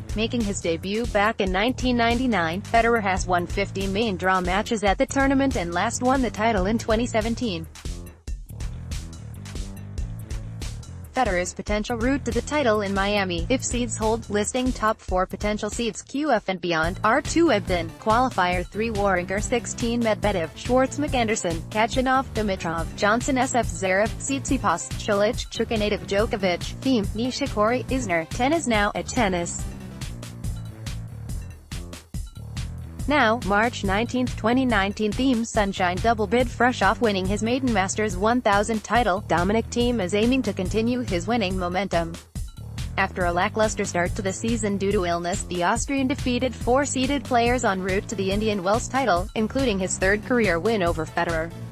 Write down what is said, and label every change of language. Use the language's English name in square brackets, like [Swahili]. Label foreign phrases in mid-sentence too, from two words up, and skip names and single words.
[English] Making his debut back in 1999, Federer has won 50 main draw matches at the tournament and last won the title in 2017. Federer's potential route to the title in Miami, if seeds hold, listing top 4 potential seeds QF and beyond, R2 Ebden, qualifier 3 Wawrinka, 16 Medvedev, Schwartzman, Anderson, Kachanov, Dimitrov, Johnson, SF Zverev, Tsitsipas, Cilic, Chukanative, Djokovic, Thiem, Nishikori, Isner. Tennis Now at Tennis. Now, March 19, 2019 Thiem Sunshine double bid. Fresh off winning his maiden Masters 1000 title, Dominic Thiem is aiming to continue his winning momentum. After a lackluster start to the season due to illness, the Austrian defeated four-seeded players en route to the Indian Wells title, including his third career win over Federer.